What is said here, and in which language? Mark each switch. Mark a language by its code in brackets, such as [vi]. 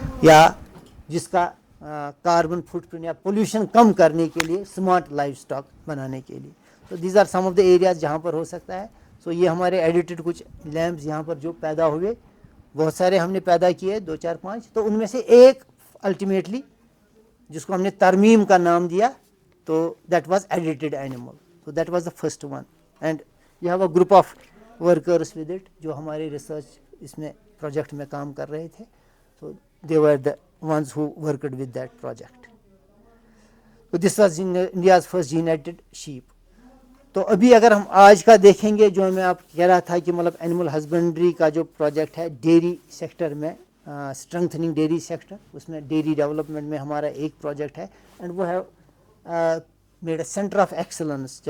[ur] یا جس کا کاربن فٹ پرنٹ یا پولوشن کم کرنے کے لیے اسمارٹ لائف اسٹاک بنانے کے لیے. تو [en] these are some of the areas [ur] جہاں پر ہو سکتا ہے. سو یہ ہمارے ایڈیٹڈ کچھ لیمپس یہاں پر جو پیدا ہوئے, بہت سارے ہم نے پیدا کیے, 2 4 5. تو ان میں سے ایک الٹیمیٹلی جس کو ہم نے ترمیم کا نام دیا, تو [en] That was edited animal. So that was the first one, and you have a group of workers with it [ur] جو ہمارے ریسرچ اس میں پروجیکٹ میں کام کر رہے تھے. [en] So they were the ones who worked with that project. So this was India's first gene edited sheep. [ur] تو ابھی اگر ہم آج کا دیکھیں گے, جو میں آپ کہہ رہا تھا کہ مطلب اینیمل ہسبینڈری کا جو پروجیکٹ ہے ڈیری سیکٹر میں, اسٹرنگتھننگ ڈیری سیکٹر, اس میں ڈیری ڈیولپمنٹ میں ہمارا ایک پروجیکٹ ہے, اینڈ وہ ہے [en] Made a centre of excellence.